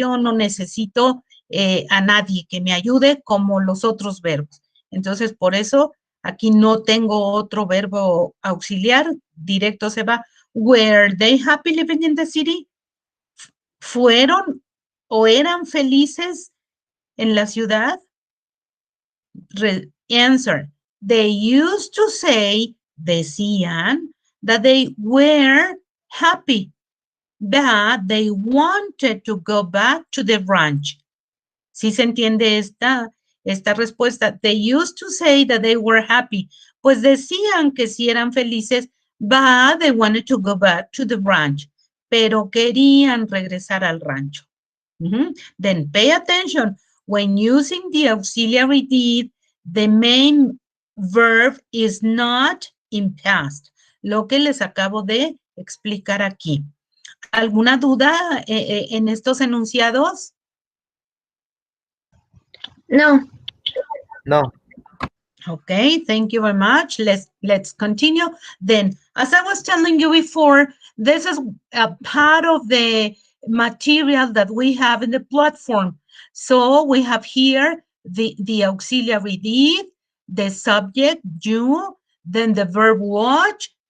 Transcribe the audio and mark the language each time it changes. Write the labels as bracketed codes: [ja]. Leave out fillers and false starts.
[es] Yo no necesito a nadie que me ayude como los otros verbos. Entonces, por eso aquí no tengo otro verbo auxiliar, directo se va. [en] Were they happy living in the city? [es] ¿Fueron o eran felices en la ciudad? [en] Answer, they used to say, decían, that they were happy, that they wanted to go back to the ranch. [es] ¿Sí se entiende esta respuesta? [en] They used to say that they were happy. [es] Pues decían que sí eran felices, [en] but they wanted to go back to the ranch. [es] Pero querían regresar al rancho. [en] Then pay attention. When using the auxiliary did, the main verb is not in past. [es] Lo que les acabo de explicar aquí. ¿Alguna duda en estos enunciados? No. No. [en] Okay, thank you very much. Let's continue. Then, as I was telling you before, this is a part of the material that we have in the platform. So we have here the auxiliary did, the subject, you, then the verb watch.